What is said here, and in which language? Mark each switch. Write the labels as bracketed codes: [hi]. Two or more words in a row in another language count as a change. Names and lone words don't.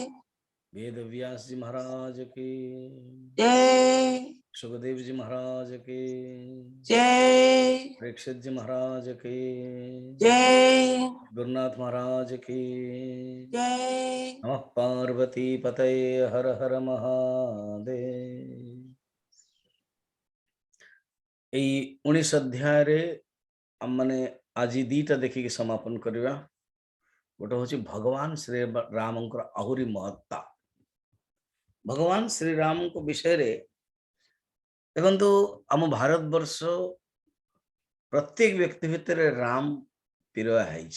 [hi] वेद व्यास जी महाराज की जय सुखदेव जी महाराज के जय परीक्षित जी महाराज के जय गुरुनाथ महाराज की जय नमः पार्वती पतये हर हर महादेव। [or] এই 19 ଅଧ୍ୟାୟରେ ଆମମାନେ ଆଜି ଦିଟା ଦେଖିକି ସମାପନ କରିବା। ଗୋଟେ ହେଉଛି ଭଗବାନ ଶ୍ରୀ ରାମଙ୍କର ଆହୁରି ମହତ୍ତା। ଭଗବାନ ଶ୍ରୀ ରାମଙ୍କ ବିଷୟରେ ଦେଖନ୍ତୁ, ଆମ ଭାରତବର୍ଷ ପ୍ରତ୍ୟେକ ବ୍ୟକ୍ତି ଭିତରେ ରାମ ପିରଆ ହେଇଛି।